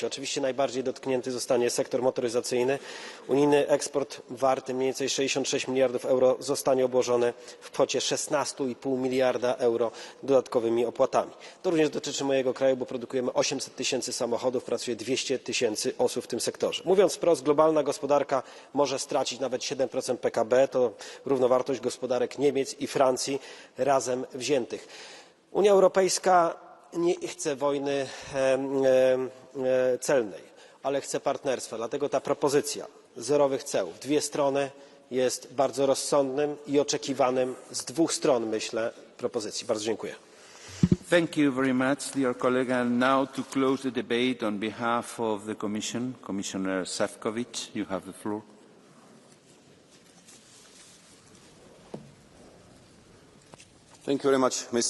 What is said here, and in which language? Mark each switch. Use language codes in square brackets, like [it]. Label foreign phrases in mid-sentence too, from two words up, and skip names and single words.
[pl] Oczywiście najbardziej dotknięty zostanie sektor motoryzacyjny. Unijny eksport warty mniej więcej 66 miliardów euro zostanie obłożony w kwocie 16,5 miliarda euro dodatkowymi opłatami. To również dotyczy mojego kraju, bo produkujemy 800 tysięcy samochodów, pracuje 200 tysięcy osób w tym sektorze. Mówiąc wprost, globalna gospodarka może stracić nawet 7% PKB, to równowartość gospodarek Niemiec i Francji razem wziętych. Unia Europejska nie chce wojny celnej, ale chce partnerstwa. Dlatego ta propozycja zerowych ceł w dwie strony jest bardzo rozsądnym i oczekiwanym z dwóch stron, myślę, propozycji. Bardzo dziękuję. [en] Thank you very much, dear colleague. And now to close the debate on behalf of the Commission, Commissioner Sefcovic, you have the floor. Thank you very much, Mr.